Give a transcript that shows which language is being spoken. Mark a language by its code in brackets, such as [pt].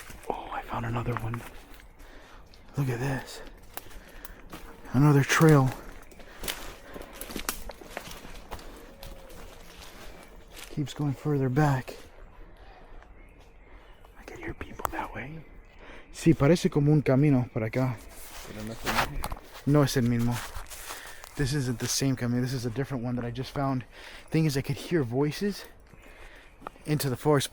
[en] Oh, I found another one. Look at this. Another trail. Keeps going further back. People that way. [es] Sí, parece como un camino por acá. Pero no es el mismo. No es el mismo. [en] This isn't the same camino. This is a different one that I just found. Thing is, I could hear voices into the forest.